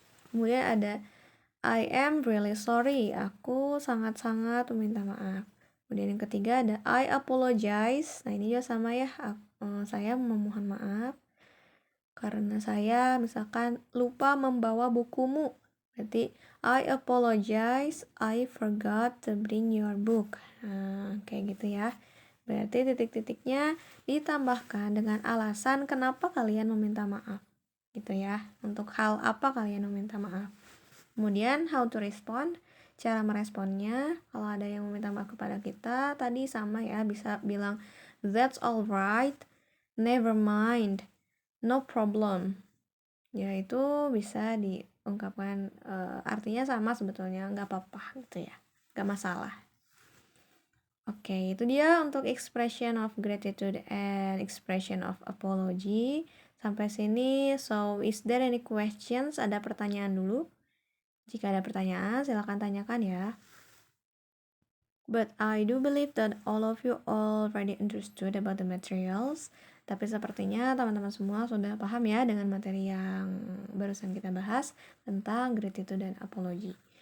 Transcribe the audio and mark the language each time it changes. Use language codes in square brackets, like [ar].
[id] Kemudian ada [en] I am really sorry, [id] aku sangat-sangat meminta maaf. Kemudian yang ketiga ada [en] I apologize. [id] Nah, ini juga sama ya, saya memohon maaf karena saya misalkan lupa membawa bukumu. [en] Berarti I apologize, I forgot to bring your book. [id] Nah, kayak gitu ya. Berarti titik-titiknya ditambahkan dengan alasan kenapa kalian meminta maaf. Gitu ya, untuk hal apa kalian meminta maaf. Kemudian [en] how to respond, [id] cara meresponnya. Kalau ada yang meminta maaf kepada kita, tadi sama ya, bisa bilang [en] that's alright, never mind, no problem. [id] Ya, itu bisa diungkapkan artinya sama sebetulnya, nggak apa-apa gitu ya, nggak masalah. Oke, itu dia untuk [en] expression of gratitude and expression of apology. [id] Sampai sini, [en] so is there any questions? [id] Ada pertanyaan dulu? Jika ada pertanyaan, silakan tanyakan ya. [en] But I do believe that all of you already understood about the materials. [id] Tapi sepertinya teman-teman semua sudah paham ya dengan materi yang barusan kita bahas tentang gratitude dan apology.